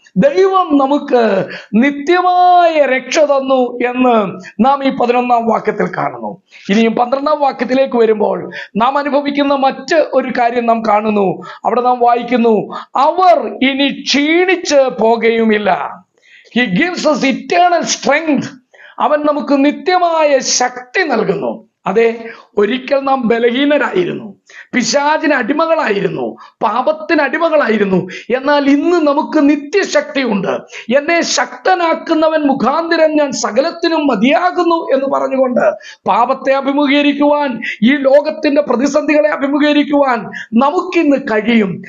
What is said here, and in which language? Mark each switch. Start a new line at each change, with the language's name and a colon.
Malayalam: ദൈവം നമുക്ക് നിത്യമായ രക്ഷ തന്നു എന്ന് നാം ഈ 11-ാം വാക്യത്തിൽ കാണുന്നു. ഇനിയും 12-ാം വാക്യത്തിലേക്ക് വരുമ്പോൾ നാം അനുഭവിക്കുന്ന മറ്റ് ഒരു കാര്യം നാം കാണുന്നു. അവിടെ നാം വായിക്കുന്നു, അവർ ഇനി ക്ഷീണിച്ച് പോകുകയുമില്ല.
English: He gives us eternal strength.
Malayalam: അവൻ നമുക്ക് നിത്യമായ ശക്തി നൽകുന്നു. അതെ, ഒരിക്കൽ നാം ബലഹീനരായിരുന്നു, പിശാചിന് അടിമകളായിരുന്നു, പാപത്തിന് അടിമകളായിരുന്നു. എന്നാൽ ഇന്ന് നമുക്ക് നിത്യശക്തിയുണ്ട്. എന്നെ ശക്തനാക്കുന്നവൻ മുഖാന്തരം ഞാൻ സകലത്തിനും മതിയാകുന്നു എന്ന് പറഞ്ഞുകൊണ്ട് പാപത്തെ അഭിമുഖീകരിക്കുവാൻ, ഈ ലോകത്തിന്റെ പ്രതിസന്ധികളെ അഭിമുഖീകരിക്കുവാൻ നമുക്കിന്ന് കഴിയും.